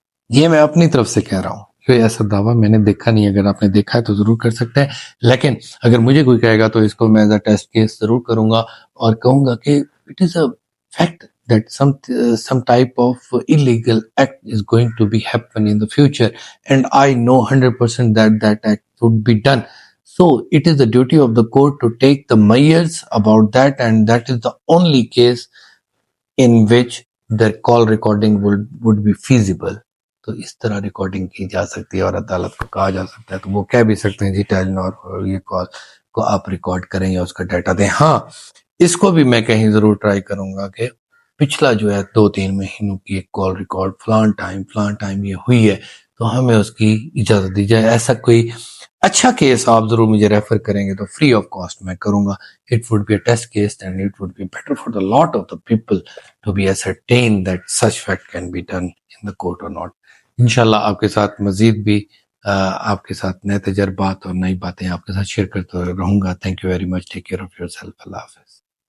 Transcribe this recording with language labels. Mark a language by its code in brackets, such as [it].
[ur] یہ میں اپنی طرف سے کہہ رہا ہوں, کوئی ایسا دعویٰ میں نے دیکھا نہیں. اگر آپ نے دیکھا ہے تو ضرور کر سکتے ہیں, لیکن اگر مجھے کوئی کہے گا تو اس کو میں [en] as a test case [ur] ضرور کروں گا اور کہوں گا کہ [en] It is a fact that some type of illegal act is going to be happen in the future, and I know 100% that that act would be done. So it is the duty of the court to take the measures about that, and that is the only case in which the call recording would be feasible. [ur] تو اس طرح recording کی جا سکتی ہے اور عدالت کو کہا جا سکتا ہے, تو وہ کہہ بھی سکتے ہیں جی ٹیلنور یہ کال کو آپ ریکارڈ کریں یا اس کا ڈیٹا دیں. ہاں اس کو بھی میں کہیں ضرور ٹرائی کروں گا کہ پچھلا جو ہے 2-3 مہینوں کی ایک کال ریکارڈ فلان ٹائم یہ ہوئی ہے تو ہمیں اس کی اجازت دی جائے. ایسا کوئی اچھا کیس آپ ضرور مجھے ریفر کریں گے تو فری آف کاسٹ میں کروں گا. [en] It would be a test case and it would be better for the lot of the people to be ascertained that such fact can be done in the court or not. [ur] انشاءاللہ آپ کے ساتھ مزید بھی آپ کے ساتھ نئے تجربات اور نئی باتیں آپ کے ساتھ شیئر کرتا رہوں گا. [en] Thank you very much. Take care of yourself. [ur] اللہ حافظ.